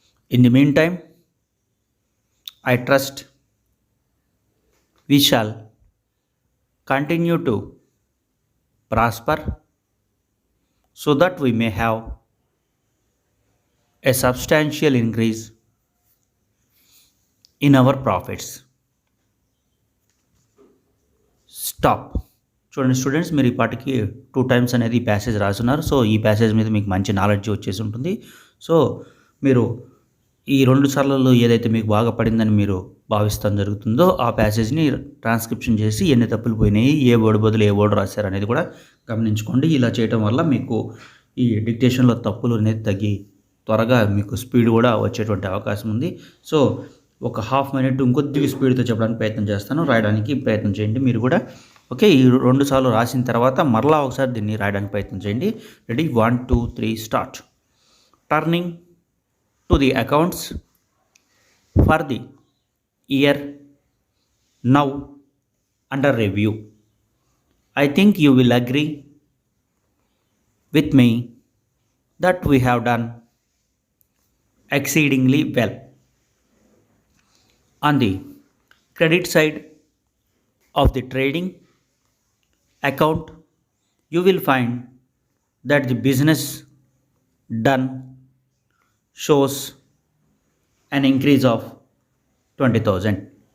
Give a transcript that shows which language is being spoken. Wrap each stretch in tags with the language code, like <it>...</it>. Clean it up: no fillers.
<en>In the meantime, I trust we shall continue to prosper so that we may have a substantial increase in our profits. Stop.</en> <te>చూడండి students, మీరు ఈ పాటికి 2 times అనేది ఈ passage రాసున్నారు. So ఈ passage మీద మీకు మంచి నాలెడ్జ్ వచ్చేసి ఉంటుంది. సో మీరు ఈ 2 సార్లలో ఏదైతే మీకు బాగా పడిందని మీరు భావిస్తాం జరుగుతుందో ఆ ప్యాసేజ్ని ట్రాన్స్క్రిప్షన్ చేసి ఎన్ని తప్పులు పోయినాయి, ఏ వర్డ్ బదులు ఏ వర్డ్ రాశారు అనేది కూడా గమనించుకోండి. ఇలా చేయడం వల్ల మీకు ఈ డిక్టేషన్లో తప్పులు అనేది తగ్గి త్వరగా మీకు స్పీడ్ కూడా వచ్చేటువంటి అవకాశం ఉంది. సో ఒక హాఫ్ మినిట్ ఇంకొద్దిగా స్పీడ్తో చెప్పడానికి ప్రయత్నం చేస్తాను, రాయడానికి ప్రయత్నం చేయండి మీరు కూడా. ఓకే, ఈ 2 సార్లు రాసిన తర్వాత మరలా ఒకసారి దీన్ని రాయడానికి ప్రయత్నం చేయండి.</te> <en>Ready, 1 2 3 start. Turning to the accounts for the year now under review. I think you will agree with me that we have done exceedingly well. On the credit side of the trading account, you will find that the business done shows an increase of 20,000.</en>